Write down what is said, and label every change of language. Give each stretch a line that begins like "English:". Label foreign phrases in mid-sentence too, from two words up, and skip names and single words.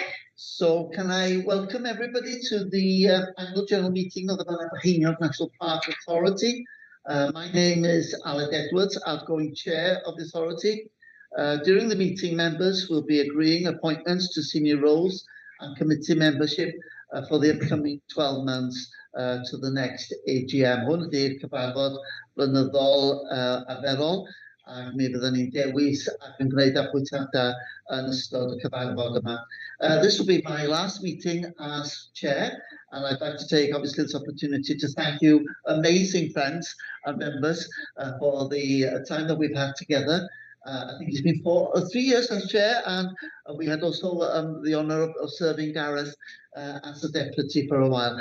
English: So can I welcome everybody to the annual general meeting of the Ballymaheniog National Park Authority. My name is Aled Edwards, outgoing chair of the authority. During the meeting, members will be agreeing appointments to senior roles and committee membership for the upcoming 12 months to the next AGM.
Welsh: Hwn ydy'r cyfarfod blynyddol arferol, ac mi fydden ni'n dewis ac yn gwneud apwyntiadau yn ystod y cyfarfod yma.
English: This will be my last meeting as chair, and I'd like to take obviously this opportunity to thank you, amazing friends and members, for the time that we've had together. I think it's been 3 years as chair, and we had also the honour of serving Gareth as a deputy for a while.